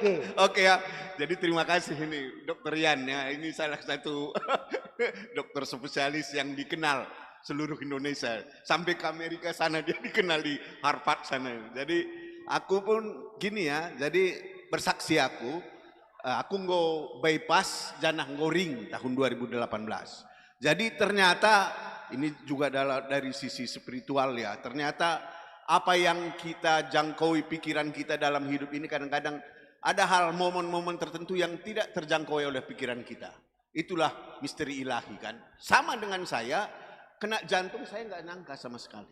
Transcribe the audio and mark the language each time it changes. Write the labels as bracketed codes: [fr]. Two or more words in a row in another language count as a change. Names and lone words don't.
[id] Oke ya, jadi terima kasih ini Dokter Yan ya. Ini salah satu dokter spesialis yang dikenal seluruh Indonesia. Sampai ke Amerika sana dia dikenal di Harvard sana. Jadi aku pun gini ya, jadi bersaksi aku [btx] nggo bypass janah ngoring [id] tahun 2018. Jadi ternyata ini juga dari sisi spiritual ya. Ternyata apa yang kita jangkaui pikiran kita dalam hidup ini kadang-kadang ada hal momen-momen tertentu yang tidak terjangkau oleh pikiran kita. Itulah misteri ilahi kan. Sama dengan saya, kena jantung saya nggak nyangka sama sekali.